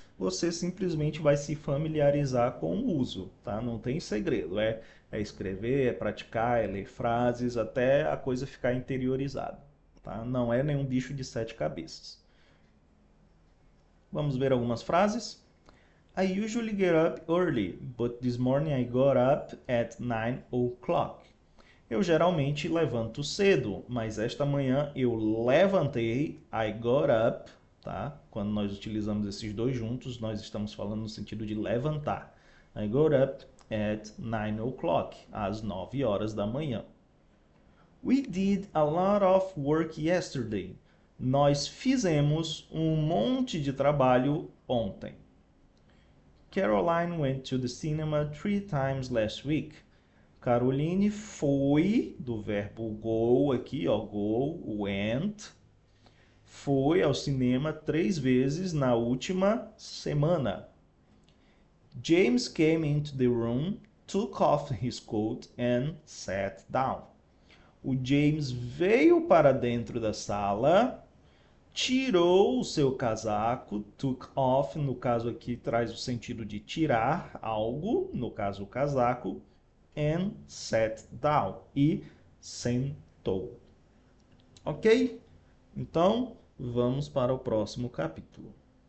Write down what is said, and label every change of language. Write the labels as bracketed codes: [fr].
[pt] Você simplesmente vai se familiarizar com o uso, tá? Não tem segredo, é escrever, é praticar, é ler frases, até a coisa ficar interiorizada, tá? Não é nenhum bicho de 7 cabeças. Vamos ver algumas frases? [en] I usually get up early, but this morning I got up at 9 o'clock. [pt] Eu geralmente levanto cedo, mas esta manhã eu levantei, [en] I got up, [pt] tá? Quando nós utilizamos esses dois juntos, nós estamos falando no sentido de levantar. [en] I got up at 9 o'clock, [pt] às 9 horas da manhã. [en] We did a lot of work yesterday. [pt] Nós fizemos um monte de trabalho ontem. [en] Caroline went to the cinema 3 times last week. [pt] Caroline foi, do verbo go aqui, ó, go, went, foi ao cinema 3 vezes na última semana. [en] James came into the room, took off his coat and sat down. [pt] O James veio para dentro da sala, tirou o seu casaco, [en] took off, [pt] no caso aqui traz o sentido de tirar algo, no caso o casaco, [en] and sat down, [pt] e sentou. Ok? Então, vamos para o próximo capítulo.